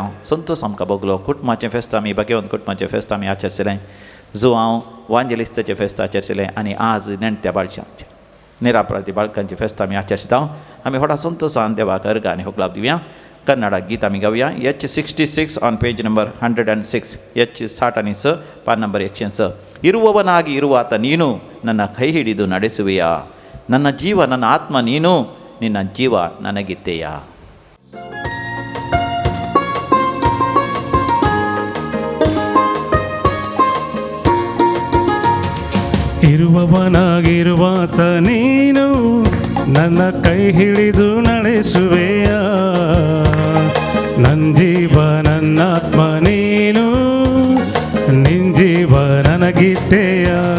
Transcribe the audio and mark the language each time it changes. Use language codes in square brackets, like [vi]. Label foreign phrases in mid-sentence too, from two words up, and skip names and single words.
[kok] संतोश आमकां भोगलो कुटुंबाचें फेस्त आमी बागेवन कुटुंबाचें फेस्त आमी आचरशिलें जो हांव वांजेलिस्ताचें फेस्त आचरशिलें आनी आज नेणट्या बाळशांचें निरापराधी बाळकांचें फेस्त आमी आचरशिता आमी व्हडा संतोशान देवाक अर्घ आनी होकलाप दिवया कन्नडा गीत आमी गावया H66 [en] on page number [kok] 106 H60 आनी 6 ಪಾನ್ ನಂಬರ್ 106 [kn] ಇರುವವನಾಗಿ ಇರುವಾತ ನೀನು ನನ್ನ ಕೈ ಹಿಡಿದು ನಡೆಸುವೆಯಾ ನನ್ನ ಜೀವ ನನ್ನ ಆತ್ಮ ನೀನು ನಿನ್ನ ಜೀವ ನನಗಿತ್ತೆಯಾ ಇರುವವನಾಗಿರುವಾತ ನೀನು ನನ್ನ ಕೈ ಹಿಡಿದು ನಡೆಸುವೆಯ ನನ್ನ ಜೀವ ನನ್ನಾತ್ಮ ನೀನು ನಿನ್ ಜೀವ ನನಗಿತ್ತೆಯ